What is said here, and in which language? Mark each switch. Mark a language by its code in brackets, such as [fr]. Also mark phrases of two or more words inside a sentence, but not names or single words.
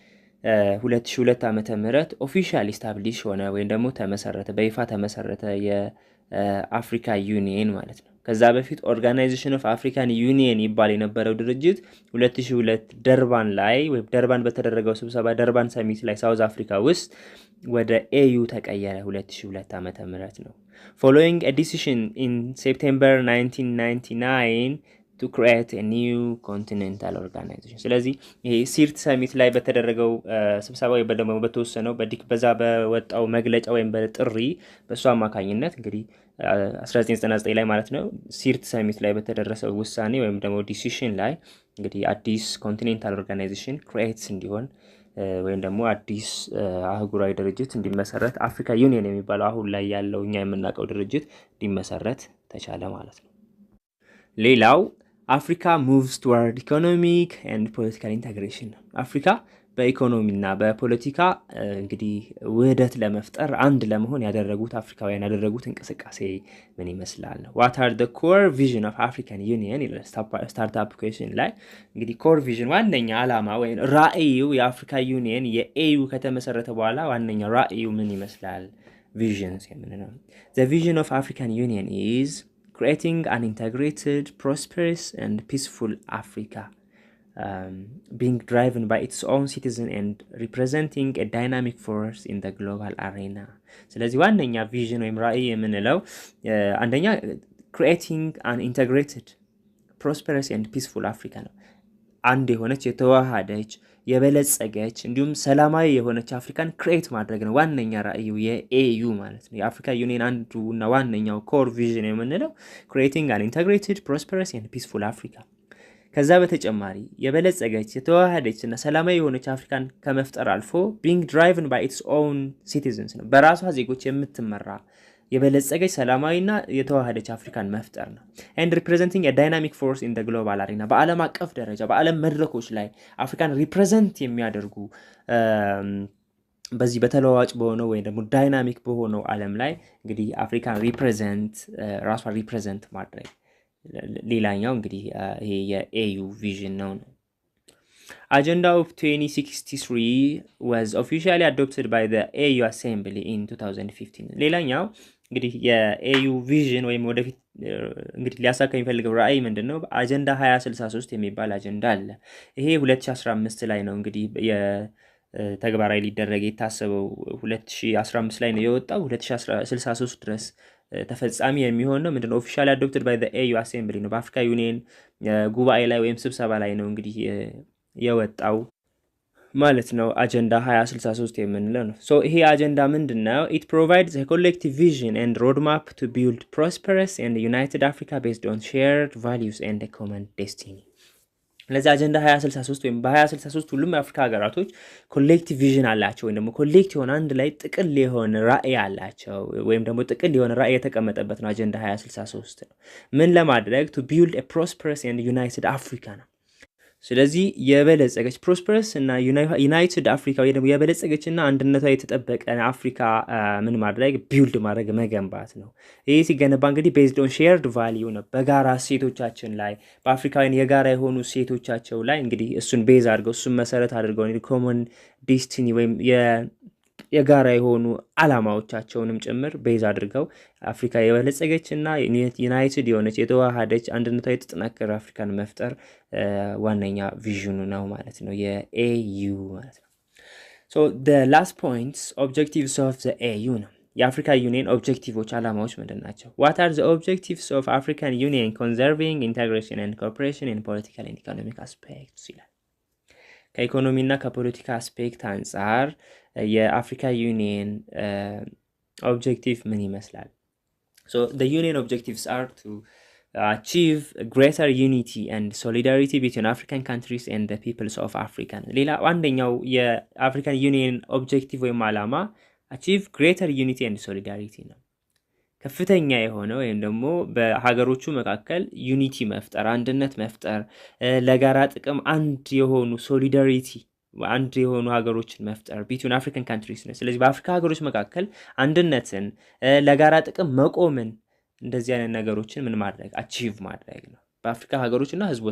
[am] 2002 ዓመተ ምህረት [en] officially establish [am] ሆነ ወይም ደግሞ ተመሰረተ፣ በይፋ ተመሰረተ የአፍሪካ ዩኒየን ማለት ነው። ከዛ በፊት ኦርጋናይዜሽን ኦፍ አፍሪካን ዩኒየን ይባል የነበረው ድርጅት 2002 ደርባን ላይ ወይም ደርባን በተደረገው ስብሰባ ደርባን ሰሚት ላይ ሳውዝ አፍሪካ ውስጥ ወደ ኤዩ ተቀየረ 2002 ዓመተ ምህረት ነው። [en] following a decision in September [am] 1999 [en] to create a new continental organization። [am] ስለዚህ ይሄ ሲርት ሰሚት ላይ በተደረገው ስብሰባ ወይ ደግሞ በተወሰነው በዛ በወጣው መግለጫ ወይም በጥሪ በሱ አማካኝነት እንግዲህ 1999 ላይ ማለት ነው ሲርት ሰሚት ላይ በተደረሰው ውሳኔ ወይም ደግሞ ዲሲሽን ላይ እንግዲህ አዲስ [en] continental organization create [am] እንዲሆን ወይም ደግሞ አዲስ አህጉራዊ ድርጅት እንዲመሰረት አፍሪካ ዩኒየን የሚባለው አሁን ላይ ያለው እኛ የምናውቀው ድርጅት እንዲመሰረት ተቻለ ማለት ነው። ሌላው አፍሪካ [en] moves toward economic and political integration። [am] አፍሪካ በኢኮኖሚና በፖለቲካ እንግዲህ ውህደት ለመፍጠር አንድ ለመሆን ያደረጉት አፍሪካውያን ያደረጉት እንቅስቃሴ ምን ይመስላል ነው። [en] what are the core vision of African Union [am] ይላል [en] startup question [am] ላይ እንግዲህ [en] core vision [am] ዋነኛ ዓላማ ወይም ራዕዩ የአፍሪካ ዩኒየን የኤዩ ከተመሰረተ በኋላ ዋነኛ ራዕዩ ምን ይመስላል ቪዥንስ የምንለው። [en] the vision of African Union is creating an integrated, prosperous and peaceful Africa, being driven by its own citizens and representing a dynamic force in the global arena። [am] ስለዚህ ዋነኛ ቪዥን ወይም ራዕይ የምንለው አንደኛ [en] creating an integrated, prosperous and peaceful Africa [am] ነው። አንድ የሆነች የተዋሃደች የበለጸገች እንዲሁም ሰላማዊ የሆነች አፍሪካን ክሬት ማድረግ ነው ዋነኛ ራዕዩ የኤዩ ማለት ነው። የአፍሪካ ዩኒየን አንዱና ዋነኛው [en] core vision [am] የምንለው [en] creating an integrated, prosperous and peaceful Africa። [am] ከዛ በተጨማሪ የበለጸገች የተዋሃደች እና ሰላማዊ የሆነች አፍሪካን ከመፍጠር አልፎ [en] being driven by its own citizens [am] ነው፣ በራሷ ዜጎች የምትመራ የበለጸገች ሰላማዊና የተዋሃደች አፍሪካን መፍጠር ነው። [en] and representing a dynamic force in the global arena [am] በዓለም አቀፍ ደረጃ በዓለም መድረኮች ላይ አፍሪካን ሪፕሬዘንት የሚያደርጉ በዚህ በተለዋዋጭ በሆነው ወይ ደግሞ ዳይናሚክ በሆነው ዓለም ላይ እንግዲህ አፍሪካን ሪፕሬዘንት ራሷን ሪፕሬዘንት ማድረግ ሌላኛው እንግዲህ ይሄ የኤዩ ቪዥን ነው። [en] Agenda of 2063 was officially adopted by the AU Assembly in 2015። [am] ሌላኛው እንግዲህ የኤዩ ቪዥን ወይም ወደፊት እንግዲህ ሊያሳካ የሚፈልገው ራዕይ ምንድነው? አጀንዳ 2063 የሚባል አጀንዳ አለ። ይሄ 2015 ላይ ነው እንግዲህ ተግባራዊ ሊደረግ የታሰበው 2015 ላይ ነው የወጣው። 2063 ድረስ ተፈጻሚ የሚሆን ነው። ምንድነው? [en] officially adopted by the AU assembly [am] ነው። በአፍሪካ ዩኒየን ጉባኤ ላይ ወይም ስብሰባ ላይ ነው እንግዲህ የወጣው ማለት ነው። አጀንዳ 2063 የምንለው ነው። ሶ ይሄ አጀንዳ ምንድነው? [en] it provides a collective vision and roadmap to build prosperous and united Africa based on shared values and a common destiny። [am] ለዚህ አጀንዳ 2063 ወይም በ2063 ሁሉም የአፍሪካ ሀገራቶች [en] collective vision [am] አላቸው ወይም ደግሞ ኮሌክቲቭ የሆነ አንድ ላይ ጥቅል የሆነ ራዕይ አላቸው ወይም ደግሞ ጥቅል የሆነ ራዕይ የተቀመጠበት ነው አጀንዳ 2063 ነው። ምን ለማድረግ [en] to build a prosperous and united Africa [am] ነው። ስለዚህ የበለጸገች ፕሮስፐረስ እና ዩናይትድ አፍሪካ ወይ ደግሞ የበለጸገች እና አንድነቷ የተጠበቀ አፍሪካ ምን ማድረግ ቢውልድ ማድረግ መገንባት ነው። ይህ ሲገነባ እንግዲህ [en] based on shared value [am] ነው፣ በጋራ እሴቶቻችን ላይ በአፍሪካውያን የጋራ የሆኑ እሴቶቻቸው ላይ እንግዲህ እሱን ቤዝ አድርገው እሱን መሰረት አድርገው [en] common destiny [am] ወይም የጋራ የሆኑ አላማዎቻቸውንም ጭምር ቤዝ አድርገው አፍሪካ የበለጸገች እና ዩናይትድ የሆነች የተዋሃደች አንድነቷ የተጠናከረ አፍሪካን መፍጠር ዋነኛ ቪዥኑ ነው ማለት ነው፣ የኤዩ ማለት ነው። ሶ [en] the last points objectives of the AU [am] ነው። የአፍሪካ ዩኒየን ኦብጀክቲቮች አላማዎች ምንድን ናቸው? [en] What are the objectives of African Union conserving integration and cooperation in political and economic aspects ይላል። [am] ከኢኮኖሚና ከፖለቲካ አስፔክት አንጻር የአፍሪካ ዩኒየን ኦብጀክቲቭ ምን ይመስላል? [en] So the union objectives are to achieve greater unity and solidarity between African countries and the peoples of Africa. [am] ሌላ አንደኛው የአፍሪካን ዩኒየን ኦብጀክቲቭ ወይም ዓላማ [en] achieve greater unity and solidarity [am] ነው። ከፍተኛ የሆነ ወይም ደግሞ በሀገሮቹ መካከል ዩኒቲ መፍጠር፣ አንድነት መፍጠር፣ ለጋራ ጥቅም አንድ የሆኑ ሶሊዳሪቲ አንድ የሆኑ ሀገሮችን መፍጠር [en] between African countries [am] ነው። ስለዚህ በአፍሪካ ሀገሮች መካከል አንድነትን፣ ለጋራ ጥቅም መቆምን፣ እንደዚህ አይነት ነገሮችን ምን ማድረግ አቺቭ ማድረግ ነው። በአፍሪካ ሀገሮችና ህዝቦች